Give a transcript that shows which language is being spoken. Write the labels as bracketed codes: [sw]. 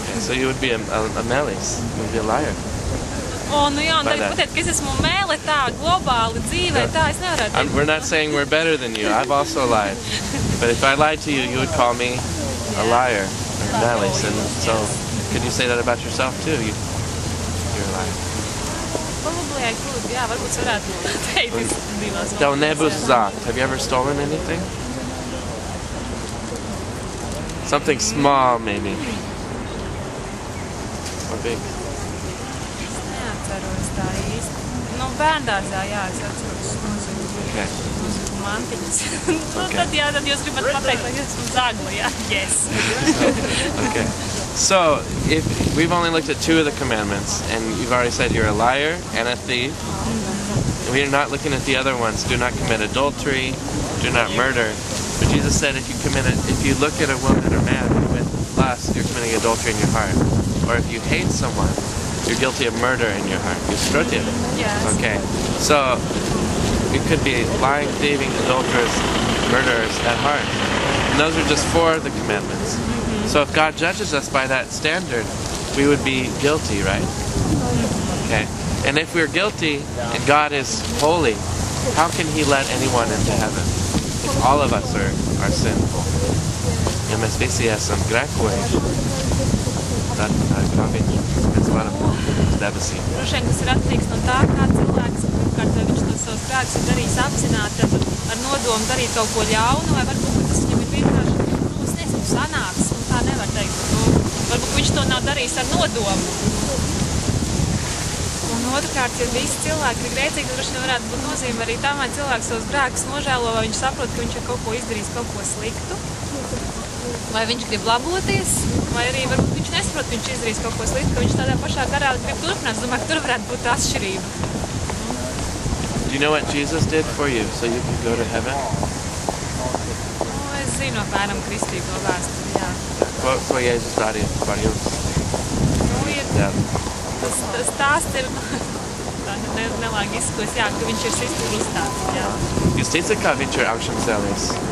[en] Okay, so you would be a mēlis, you would be a liar. [lv] Jā, un tagad pateikt, ka es esmu mēle tā, globāli dzīvē, tā es nevarētu teikt. [en] We're not saying we're better than you. I've also lied. But if I lied to you, you would call me a liar, or mēlis. And so, could you say that about yourself too? You're a liar. Probably I could, [lv] jā, varbūt varētu teikt. Tev nebūs zākt. [en] Have you ever stolen anything? Something small, maybe. Or big. [lv] Es neatceros tā īsti. Bērndārzā, jā, es atceros. [en] Okay. [lv] Mantiņas. Tad jūs gribat pateikt, ka esmu zagla, jā? [en] Yes. Okay. So, if we've only looked at 2 of the commandments, and you've already said you're a liar and a thief. We're not looking at the other ones. Do not commit adultery. Do not murder. But Jesus said if you look at a woman or man with lust, you're committing adultery in your heart. Or if you hate someone, you're guilty of murder in your heart. You're protiv. Yes. Okay. So it could be lying, thieving, adulterers, murderers at heart. And those are just 4 of the commandments. So if God judges us by that standard, we would be guilty, right? Okay. And if we're guilty and God is holy, how can He let anyone into heaven? All of us are sinful. [lv] Ja mēs visi esam grēkojuši, tad kā Viņš varam uz debesīm. Droši vien, kas ir atkarīgs no tā, kā cilvēks, pirmkārt, vai viņš tos savus grēkus ir darījis apzināti, ar nodomu darīt kaut ko ļaunu, vai varbūt tas viņam ir vienkārši, es nezinu, sanāks, tā nevar teikt. Varbūt viņš to nav darījis ar nodomu. Un otrkārt, ja visi cilvēki ir grēcīgi, tad droši vien varētu būt nozīme arī tam, vai cilvēks savus grēkus nožēlo, vai viņš saprot, ka viņš ir kaut ko izdarījis, kaut ko sliktu, vai viņš grib laboties, vai arī varbūt viņš nesaprot, ka viņš izdarījis kaut ko sliktu, ka viņš tādā pašā garā grib turpināt. Es domāju, ka tur varētu būt atšķirība. [en] Do you know what Jesus did for you so you could go to heaven? [lv] Es zinu apmēram kristīgo vēsturi, jā. Ko Jēzus darīja par jums? Nu, Jā. tas stāsts ir tā nelāgi izskos, jā, ka viņš ir sists krustā. Jā. Jūs ticat, ka viņš ir augšām cēlies?